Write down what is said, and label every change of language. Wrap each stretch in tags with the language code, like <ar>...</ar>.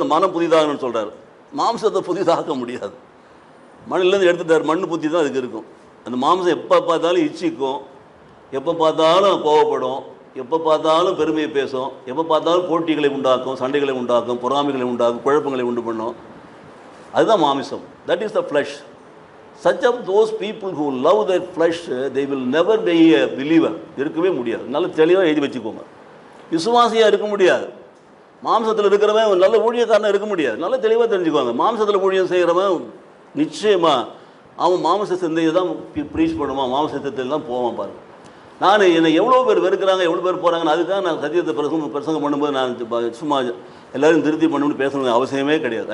<ta>அந்த மனம் புதிதாகணும்னு சொல்கிறார். மாம்சத்தை புதிதாக்க முடியாது. மண்ணிலேருந்து எடுத்துட்டார், மண் புத்தி தான் அதுக்கு இருக்கும். அந்த மாம்சம் எப்போ பார்த்தாலும் இச்சிக்கும், எப்போ பார்த்தாலும் கோவப்படும், எப்போ பார்த்தாலும் பெருமையை பேசும், எப்போ பார்த்தாலும் போட்டிகளை உண்டாக்கும், சண்டைகளை உண்டாக்கும், பொறாமைகளை உண்டாக்கும், குழப்பங்களை உண்டு பண்ணும். அதுதான் மாமிசம்.</ta> <en>That is the flesh. Such of those people who love their flesh, they will never be a believer.</en> <ta>இருக்கவே முடியாது. நல்ல தெளிவாக எழுதி வச்சுக்கோங்க. விசுவாசியாக இருக்க முடியாது. மாம்சத்தில் இருக்கிறவன் நல்ல ஊழியக்காரனாக இருக்க முடியாது. நல்ல தெளிவாக தெரிஞ்சுக்குவாங்க. மாம்சத்தில் ஊழியம் செய்கிறவன் நிச்சயமாக அவன் மாம்ச சிந்தையை தான் ப்ரீச் பண்ணுவான், மாம்ச சிந்தையில் தான் போவான். பாருங்கள், நான் என்னை எவ்வளோ பேர் வெறுக்கிறாங்க, எவ்வளோ பேர் போகிறாங்கன்னு அதுக்காக நான் சத்தியத்தை பிரசங்கம் பண்ணும்போது நான் சும்மா எல்லோரும் திருப்தி பண்ணணும்னு பேசணும்னு அவசியமே கிடையாது.</ta>